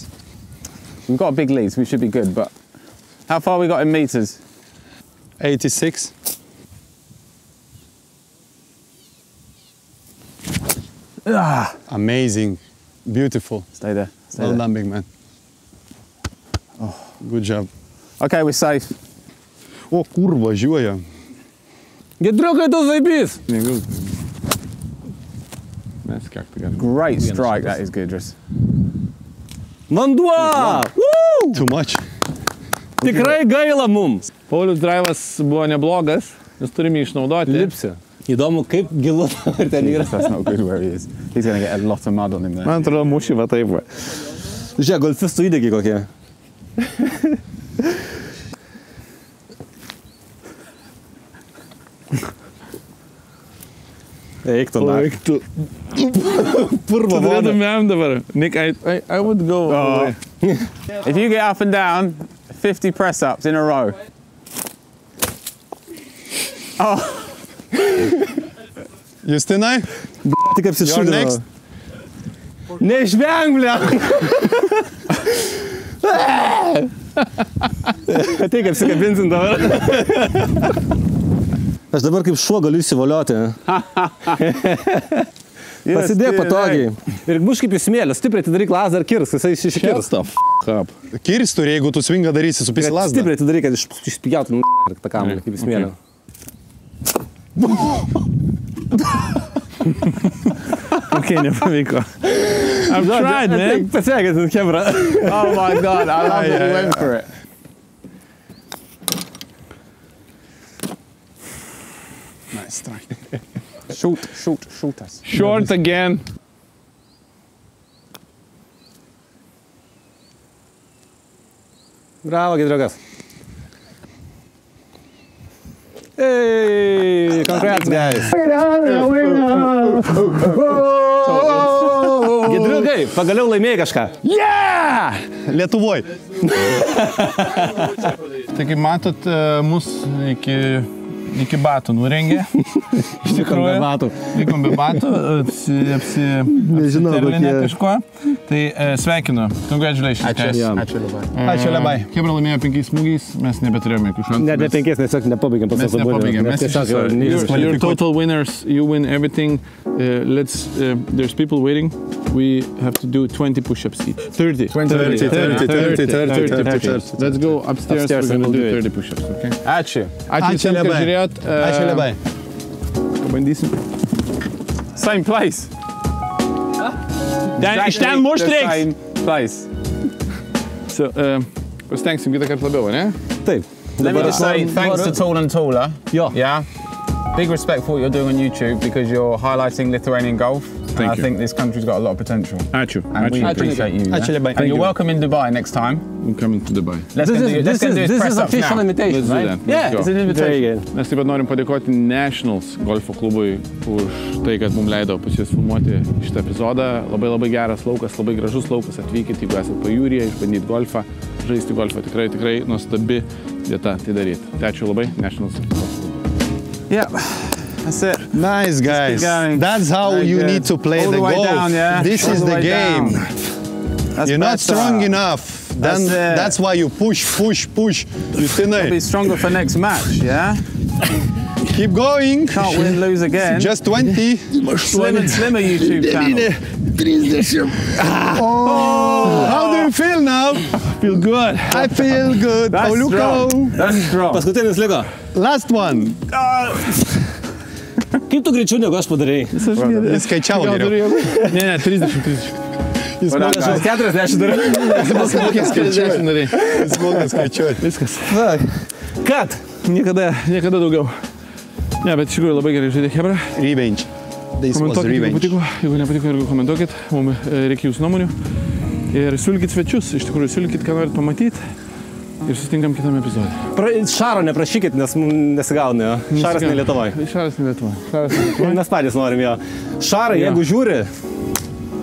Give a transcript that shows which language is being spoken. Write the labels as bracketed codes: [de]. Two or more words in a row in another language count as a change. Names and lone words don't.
[en] We've got a big lead, so we should be good, but how far we got in meters? 86. Amazing. Beautiful. Stay there. Stay Well there. done, big man. Oh, good job. Okay, we're safe. [lt] O, kur važiuoja? Gidriukai, tu zaibys. Mes kiek tai galim. [en] Great strike, that is Gudrus. [lt] Vanduo! Woo! [en] Too much. [lt] Tikrai gaila mums. Paulius drivas buvo neblogas, mes turime išnaudoti. Lipsi. Įdomu, kaip gilu ir ten yra. [en] That's not good where he is. He's going to get a lot of mud on him there. [lt] Man atrodo, mušį va taip va. Žiūrėk, golfistų įdėgiai kokie. Eik tu, na. tu. Purvo voda. Turėtumėm dabar. [en] Nick, I would go away. If you get up and down, 50 press-ups in a row. [lt] Justinai? Tik [en] You're [lt] apsišūdino. [en] next. [lt] Neišveng, ble. Ateik apsikabinsim dabar. Aš dabar kaip šuo galiu įsivolioti. Pasidėk patogiai. Ir muš kaip į smėlę, stipriai atidaryk lazdą ir kirs, jisai iškirs. [en] Up. [lt] Kirs turi, jeigu tu svingą darysi su pisi lasdą. Stipriai atidaryk, kad išspjautum tą kamuolį kaip į smėlę. Okay, nepavyko. [en] I've tried, man. [lt] Pasiekit, Kebra. [en] Oh my God, I love that you went for it. Nice strike. Shoot us. Short again. [lt] Bravo, Gidriukas. [en] Hey, congrats, guys. [lt] Gidriukai, pagaliau laimėjai kažką. Yeah! Lietuvoj. Tai kaip matot, mus iki batų nurengė. Iš tikrųjų. Be batų. Likom be batų, apsiterlinę kažko. Tai sveikinu. [en] Congratulations, guys. [lt] Ačiū labai. Kebra laimėjo 5 smūgiais, mes nebeturėjome jokių šansų. Ne 5, tiesiog nepabaigėm Mes nepabaigėm. Mes tiesiog tiesiog, [en] you're [lt] neiškvalifikuoti. [en] total winners. You win everything. There's people waiting. We have to do 20 push-ups each. 30. 30 push-ups. Let's go upstairs. We're going to do 30 push-ups, okay? [lt] Ačiū. Ačiū visiems, kad žiūrėjot. Ačiū labai. Pabandysim. [en] Same place. [lt] Iš ten mušt reiks. [en] Same place. [lt] So, pasitengsim kitą kartą labiau, ne? Taip. [en] Let me just say thanks to Tall and Taller. [lt] Jo. [en] Yeah. Big respect for what you're doing on YouTube because you're highlighting Lithuanian golf. Thank I you. think this country's got a lot of potential. [lt] Ačiū. [en] And we appreciate you. [lt] Ačiū labai. [en] And you're welcome in Dubai next time. I'm coming to Dubai. Let's go do his press ups official now. invitation, Let's do right? that. Yeah, Let's it's go. an invitation. [lt] Taigi, Mes taip pat norim padėkoti Nationals golfo klubui už tai, kad mums leido pas jūs filmuoti šitą epizodą. Labai labai geras laukas, labai gražus laukas. Atvykit, jeigu esate pajūryje, išbandyti golfą, žaisti golfą. Tikrai nuostabi vieta tai daryti. Tai ačiū labai, Nationals golfo klubui. [en] Yeah. That's it. Nice, guys. going. That's how Very you good. need to play All the the way golf. down, yeah. This All is the the way game. down. That's You're not better. strong enough. Then That's it. that's why you push. Be Justinai, stronger for next match, yeah? keep going. Can't win, lose again. Just 20. Slimmer YouTube channel. How do you feel now? Feel good. I feel good. That's [lt] Pauliuko. [en] strong. That's strong. [lt] paskutinis liko. [en] Last one. [lt] Kaip tu greičiau negu aš padarėjai? Jis skaičiavo geriau. Ne, 30. Jis moka Aš 40 darau. skaičiuoti. Jis moka skaičiuoti. Viskas. Kad? Niekada daugiau. Ne, bet iš tikrųjų labai gerai žaidė Hebra. [en] Revenge. This was [lt] Komentuokit, jeigu [en] revenge. [lt] patiko. Jeigu nepatiko, irgi komentuokit. Mums reikia jūsų nuomonių. Ir siūlykit svečius. Iš tikrųjų, siūlykit, ką norit pamatyti. Ir susitinkam kitame epizode. Šaro neprašykit, nes mums nesigauna jo. Šaras ne Lietuvoje. Šaras ne Lietuvoje. Mes patys norim jo. Šarai, jeigu žiūri, welcome.